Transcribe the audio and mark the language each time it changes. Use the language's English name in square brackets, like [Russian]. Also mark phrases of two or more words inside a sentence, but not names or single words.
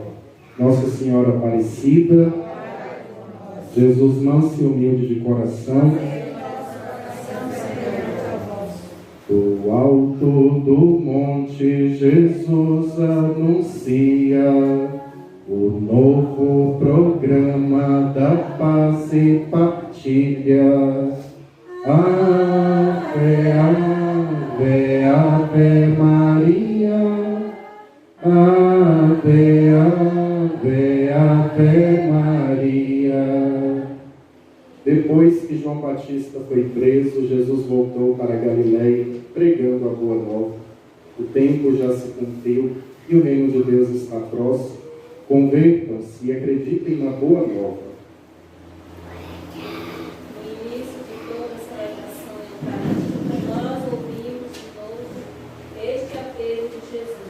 [Portuguese] Nossa Senhora Aparecida, Jesus manso e humilde de coração, do alto do monte Jesus anuncia o novo programa da paz e partilha. Ave, ave, ave Maria, ave, ave, ave Maria. Depois que João Batista foi preso, Jesus voltou para Galiléia, pregando a boa nova. O tempo já se cumpriu e o reino de Deus está próximo. Convertam-se e acreditem na boa nova. No início de toda a celebração eucarística, nós ouvimos de novo este apelo de Jesus.